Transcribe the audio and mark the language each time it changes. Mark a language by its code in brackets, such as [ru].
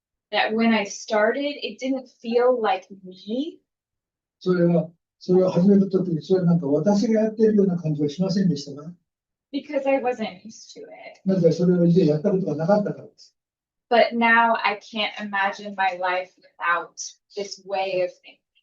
[en] That when I started, it didn't feel like me. [ja] それを始めたときに、それはなんか私がやっているような感じはしませんでしたが、 [en] Because I wasn't used to it. [ja] なぜかそれを以前やったことがなかったからです。 [en] But now I can't imagine my life without this way of thinking.